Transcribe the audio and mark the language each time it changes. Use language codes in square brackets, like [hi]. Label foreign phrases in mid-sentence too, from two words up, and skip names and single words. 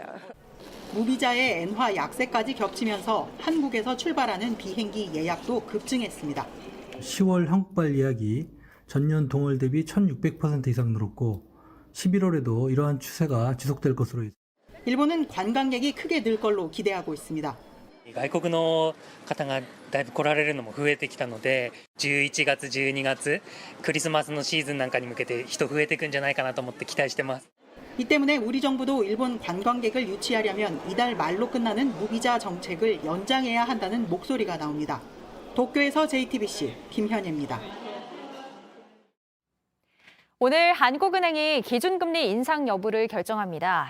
[ko] 무비자의 엔화 약세까지 겹치면서 한국에서 출발하는 비행기 예약도 급증했습니다. 10월 한국발 예약이 전년 동월 대비 1600% 이상 늘었고 11월에도 이러한 추세가 지속될 것으로 일본은 관광객이 크게 늘 걸로 기대하고 있습니다. [ja] 外国の方がだいぶ来られるのも増えてきたので、11月、12月、クリスマスのシーズンなんかに向けて人増えてくんじゃないかなと思って期待してます。 [ko] 이 때문에 우리 정부도 일본 관광객을 유치하려면 이달 말로 끝나는 무비자 정책을 연장해야 한다는 목소리가 나옵니다. 도쿄에서 JTBC 김현예입니다. 오늘 한국은행이 기준금리 인상 여부를 결정합니다.